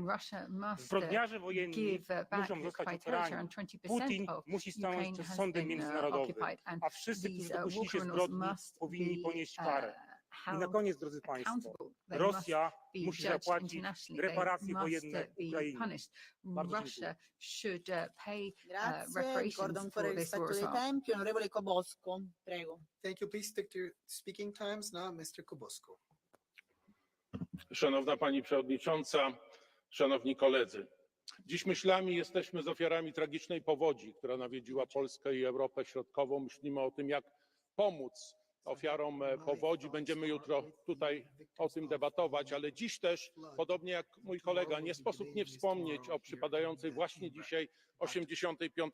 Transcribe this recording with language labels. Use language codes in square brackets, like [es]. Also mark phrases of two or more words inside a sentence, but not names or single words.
[pl] Zbrodniarze wojenni muszą zostać ukarani. Putin musi stanąć przed sądem międzynarodowym, a wszyscy, którzy dopuścili się zbrodni, powinni ponieść karę. I na koniec, drodzy Państwo, Rosja musi zapłacić reparacje wojenne Ukrainie. Bardzo dziękuję. [it] Grazie, ricordo ancora il rispetto dei tempi. Onorevole Kobosko, prego. [en] Thank you. Please stick to your speaking times. Now, Mr. Kobosko. [pl] Szanowna Pani Przewodnicząca, Szanowni Koledzy. Dziś myślami jesteśmy z ofiarami tragicznej powodzi, która nawiedziła Polskę i Europę Środkową. Myślimy o tym, jak pomóc ofiarom powodzi. Będziemy jutro tutaj o tym debatować, ale dziś też, podobnie jak mój kolega, nie sposób nie wspomnieć o przypadającej właśnie dzisiaj 85.